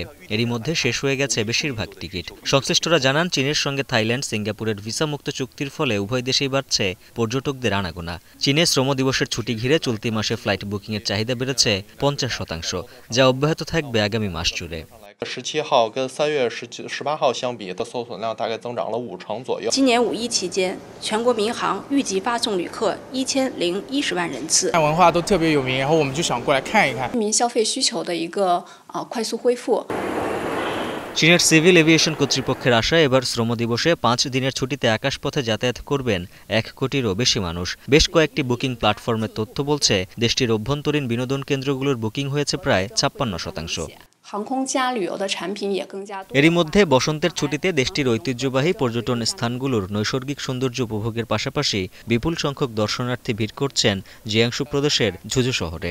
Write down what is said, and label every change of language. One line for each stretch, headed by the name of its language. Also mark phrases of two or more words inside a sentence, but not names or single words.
Bangla: এরই মধ্যে শেষ হয়ে গেছে বেশিরভাগ টিকিট। সংশ্লিষ্টরা জানান, চীনের সঙ্গে থাইল্যান্ড, সিঙ্গাপুরের ভিসামুক্ত চুক্তির ফলে উভয় দেশেই বাড়ছে পর্যটকদের আনাগোনা। চীনে শ্রম দিবসের ছুটি ঘিরে চলতি মাসে ফ্লাইট বুকিংয়ের চাহিদা বেড়েছে 50%, যা অব্যাহত থাকবে আগামী মাস জুড়ে।
Chinese: 17 号跟3月18号相比的搜索量大概增长了5成左右。今年5一期间，全国民航预计发送旅客1010万人次。看文化都特别有名，然后我们就想过来看一看。市民消费需求的一个快速恢复。
Bangla: চীনের সিভিল এভিয়েশন কর্তৃপক্ষের আশায় এবার শ্রম দিবসে 5 দিনের ছুটিতে আকাশপথে যাতায়াত করবেন 1 কোটিরও বেশি মানুষ। বেশ কয়েকটি বুকিং প্ল্যাটফর্মের তথ্য বলছে, দেশটির অভ্যন্তরীণ বিনোদন কেন্দ্রগুলোর বুকিং হয়েছে প্রায় 56%। এরই মধ্যে বসন্তের ছুটিতে দেশটির ঐতিহ্যবাহী পর্যটন স্থানগুলোর নৈসর্গিক সৌন্দর্য উপভোগের পাশাপাশি বিপুল সংখ্যক দর্শনার্থী ভিড় করছেন জিয়াংশু প্রদেশের ঝুঝু শহরে।